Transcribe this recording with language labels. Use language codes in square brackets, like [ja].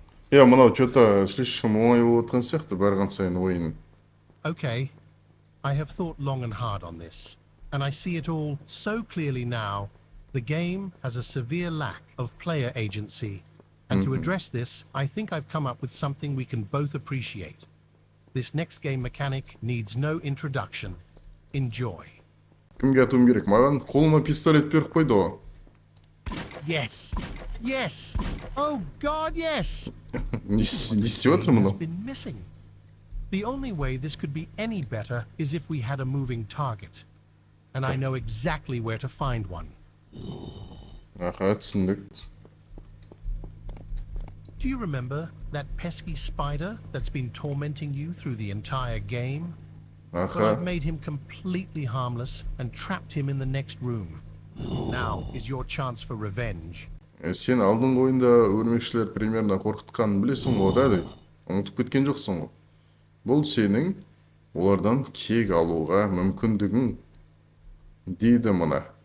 [kk] Мынау [ru] что-то слишком [kk] оңай болып отқан сияқты барған сайын ойын. [en] Okay, I have thought long and hard on this, and I see it all so clearly now. The game has a severe lack of player agency, and to address this, I think I've come up with something we can both appreciate. This next game mechanic needs no introduction. Enjoy. [kk] Кімге атуым керек? Маған қолыма пистолет беріп қойды ғой. [en] Yes, Yes. Oh God, yes. [kk] Не істеп [en] Game [kk] жатыр [en] has [kk] мынау? [en] been missing. The only way this could be any better is if we had a moving target. And I know exactly where to find one. [kk] Аха, түсіндік. [en] Do you remember that pesky spider that's been tormenting you through the entire game? Well, [kk] Аха. [en] I've made him completely harmless and trapped him in the next room. Now is your chance for revenge. [kk] Сен алдыңғы ойында өрмекшілер примерно қорқытқанын білесің ғой да, дейді. Ұмытып кеткен жоқсың ғой. Бұл сенің олардан кек алуға мүмкіндігің дейді мұна.